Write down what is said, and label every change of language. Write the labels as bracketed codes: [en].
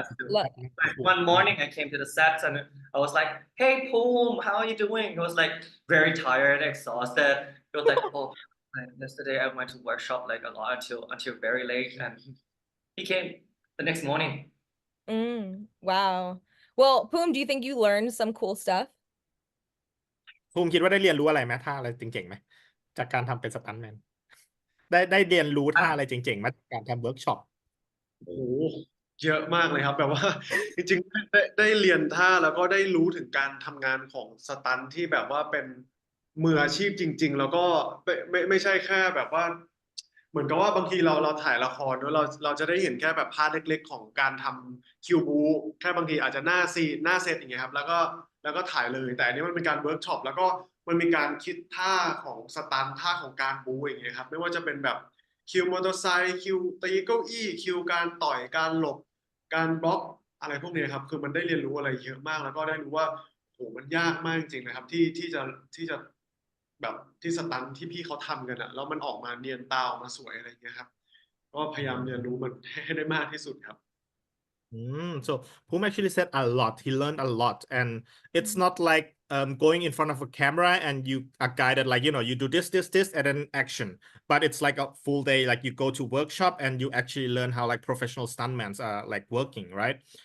[en] Like one morning I came to the set and I was like, "Hey, Poom, how are you doing?" He was like very tired, exhausted. He was like, "Oh, yesterday I went to workshop like a lot until very late," and he came the next morning. Wow. Well, Poom, do you think you learned some cool stuff? [th] ภูมิคิดว่าได้เรียนรู้อะไรไหมท่าอะไรเจ๋งๆไหมจากการทำเป็นสตันท์แมนได้เรียนรู้ท่าอะไรเจ๋งๆไหมาจากการทำเวิร์กช็อป โอ้โหเยอะมากเลยครับแบบว่า จริงๆได้เรียนท่าแล้วก็ได้รู้ถึงการทำงานของสตันท์ที่แบบว่าเป็นมืออาชีพจริง ๆ แล้วก็ไม่ใช่แค่แบบว่า เหมือนกับว่าบางทีเราถ่ายละครเนอะเราจะได้เห็นแค่แบบพาร์ทเล็กๆของการทำคิวบูแค่บางทีอาจจะหน้าซีนหน้าเซตอย่างเงี้ยครับแล้ว ก็ถ่ายเลยแต่อันนี้มันเป็นการเวิร์กช็อปแล้วก็มันมีการคิดท่าของสตันท์ท่าของการบูอย่างเงี้ยครับไม่ว่าจะเป็นแบบคิวมอเตอร์ไซค์คิวตีเก้าอี้คิวการต่อยการหลบการบล็อกอะไรพวกนี้ครับคือมันได้เรียนรู้อะไรเยอะมากแล้วก็ได้รู้ว่าโหมันยากมากจริงๆนะครับที่จะแบบที่สตันท์ที่พี่เขาทำกันอะแล้วมันออกมาเนียนตาออกมาสวยอะไรอย่างเงี้ยครับก็พยายามเรียนรู้มันให้ได้มากที่สุดครับ [en] So Poom actually said a lot. He learned a lot, and it's not like going in front of a camera and you are guided like you do this, and then action. But it's like a full day. Like you go to workshop and you actually learn how like professional stuntmen are like working, right?